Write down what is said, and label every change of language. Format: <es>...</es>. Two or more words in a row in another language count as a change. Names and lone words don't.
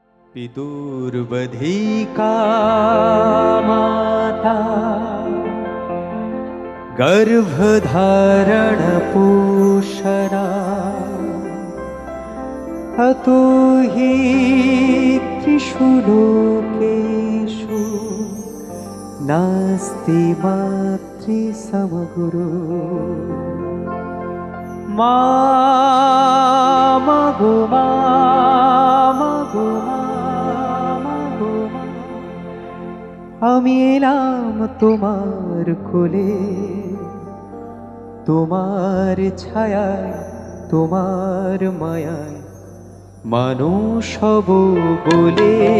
<sa>पितुर्वधिका माता गर्भधारणपोषणा अतो हि त्रिषु लोकेषु नास्ति मातृसमगुरु</sa> <bn>মা গো মা গো আমি এলাম তোমার কোলে, তোমার ছায়ায় তোমার মায়ায় মানুষ হব বলে।</bn>